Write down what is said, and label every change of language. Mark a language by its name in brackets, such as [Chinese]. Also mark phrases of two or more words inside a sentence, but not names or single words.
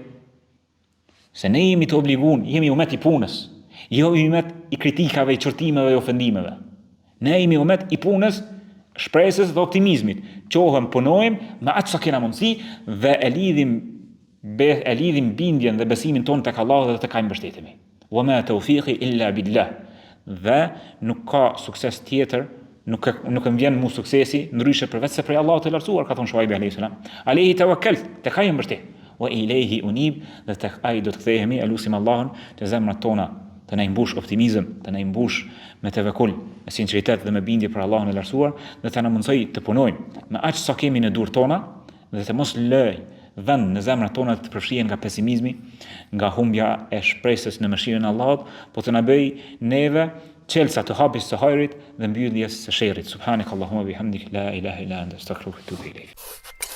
[Albanian] Se ne jemi të obliguar, jemi umet I punës, jo umet I kritikave, I çortimeve, I ofendimeve. Ne jemi umet I punës, shpresës dhe optimizmit. Qohem, punojmë me atë sa kena mundësi dhe e lidhim bindjen dhe besimin ton tek Allahu dhe tek ai mbështetemi. [Arabic] وما توفيقي إلا بالله. [Albanian] Dhe nuk ka sukses tjetër, nuk më vjen mu suksesi ndryshe përveç se prej Allahut të lartësuar, ka thonë Shuaib [Arabic] عليه السلام. عليه توكلت, [Albanian] tek ai mbështet. [Arabic] وإليه أنيب, [Albanian] dhe tek ai do të kthehemi, elusim Allahun të zemrat tona të na mbush optimizëm, të na mbush me tevekul, me sinqeritet dhe me bindje për Allahun e lartësuar, dhe të na mundsoj të punojmë me aq sa kemi në dorë tona dhe të mos lëj vend në zemrat tona të përfshihen nga pesimizmi, nga humbja e shpresës në mëshirën e Allahut, po të na bëj neve çelësa të hapjes së hajrit dhe mbylljes së sherrit. [Arabic] سبحانك اللهم وبحمدك لا إله إلا أنت أستغفرك وأتوب إليك.